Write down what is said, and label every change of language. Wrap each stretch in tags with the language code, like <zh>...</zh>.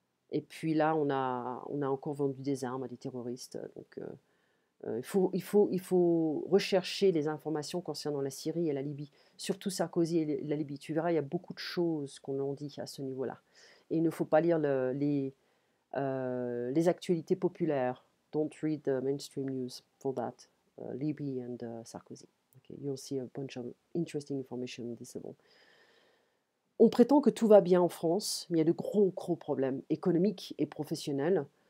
<fr>Et puis là, on a encore vendu des armes à des terroristes. Donc, il faut rechercher les informations concernant la Syrie et la Libye, surtout Sarkozy et la Libye. Tu verras, il y a beaucoup de choses qu'on en dit à ce niveau-là. Et il ne faut pas lire les actualités populaires.</fr> <en>Don't read the mainstream news for that. Libye and Sarkozy. Okay, you'll see a bunch of interesting information on this.</en> <fr>On prétend que tout va bien en France, mais il y a de gros, gros problèmes économiques et professionnels.</fr>